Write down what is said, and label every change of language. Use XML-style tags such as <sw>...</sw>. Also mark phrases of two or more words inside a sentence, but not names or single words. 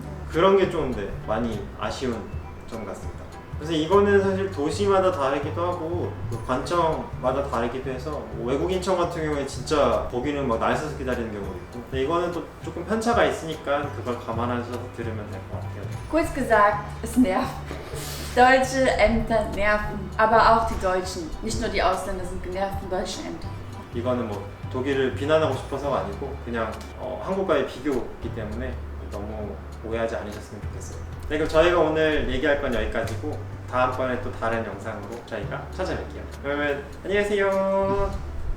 <ko>그런 게 좀 많이 아쉬운 점 같습니다. 그래서 이거는 사실 도시마다 다르기도 하고 그 관청마다 다르기도 해서 뭐 외국인청 같은 경우에 진짜 거기는 막 날 서서 기다리는 경우도 있고 근데 이거는 또 조금 편차가 있으니까 그걸 감안하셔서 들으면 될 것 같아요.</ko> <de>Kurz gesagt, es nervt. Deutsche Ämter nerven, aber auch die Deutschen. Nicht nur die Ausländer sind genervt von deutschen Ämtern.</de> <ko>이거는 뭐 독일을 비난하고 싶어서가 아니고 그냥 한국과의 비교이기 때문에 너무 오해하지 않으셨으면 좋겠어요. 네, 그럼 저희가 오늘 얘기할 건 여기까지고 다음번에 또 다른 영상으로 저희가 찾아뵐게요. 그러면 안녕히 계세요.</ko>